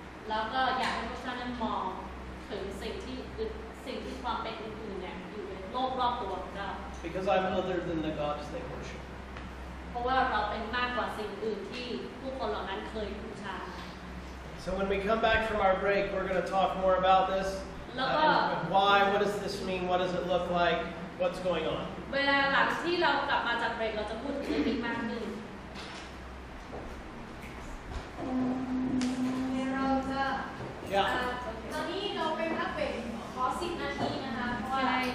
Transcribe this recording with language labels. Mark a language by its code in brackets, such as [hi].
[th] แล้วก็อยากให้พวกท่านนั้นมองถึงสิ่งที่ความเป็นอื่นๆเนี่ยอยู่ในโลกรอบตัวของเรา [en] Because I'm other than the gods they worship. [th] เพราะว่าเราเป็นมากกว่าสิ่งอื่นที่ผู้คนเหล่านั้นเคยบูชา [en] So when we come back from our break, we're going to talk more about this. And why? What does this mean? What does it look like? What's going on? [th] เวลาหลังที่เรากลับมาจากเบรกเราจะพูดถึงเรื่องนี้มากขึ้น เราจะ [en] Yeah. [th] ตอนนี้เราไปพักเบรกขอ10 นาทีนะคะเพราะว่า